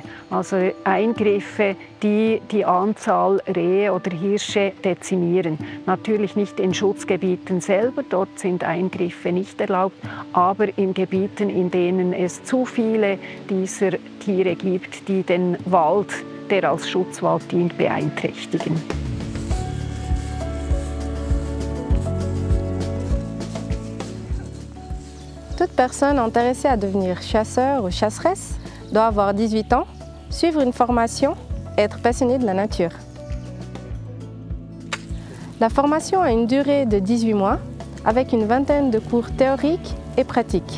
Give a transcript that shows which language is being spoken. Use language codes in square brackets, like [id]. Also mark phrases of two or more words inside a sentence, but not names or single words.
[de] Also Eingriffe, die die Anzahl Rehe oder Hirsche dezimieren. Natürlich nicht in Schutzgebieten selber, dort sind Eingriffe nicht erlaubt, aber in Gebieten, in denen es zu viele dieser Tiere gibt, die den Wald, der als Schutzwald dient, beeinträchtigen. [fr] Toute personne intéressée à devenir chasseur ou chasseresse doit avoir 18 ans, suivre une formation et être passionnée de la nature. La formation a une durée de 18 mois avec une vingtaine de cours théoriques et pratiques.